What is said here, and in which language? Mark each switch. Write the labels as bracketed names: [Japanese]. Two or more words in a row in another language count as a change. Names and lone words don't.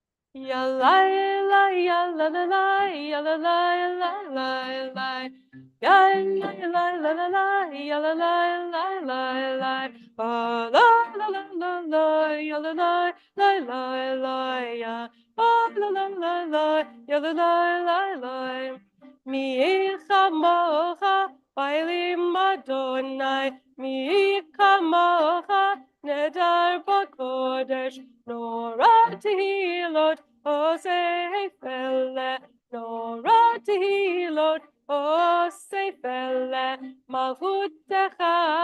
[Hebrew] Ya la la ya la la la ya la la la la la ya la la la la la ya la la la la la la la la la la ya la la la la la ya la la la la ya la la la la מי כמוכה באלים אדוני מי כמוכה נאדר בקודש נורא תהילות עושה פלא נורא תהילות עושה פלא מלכותך,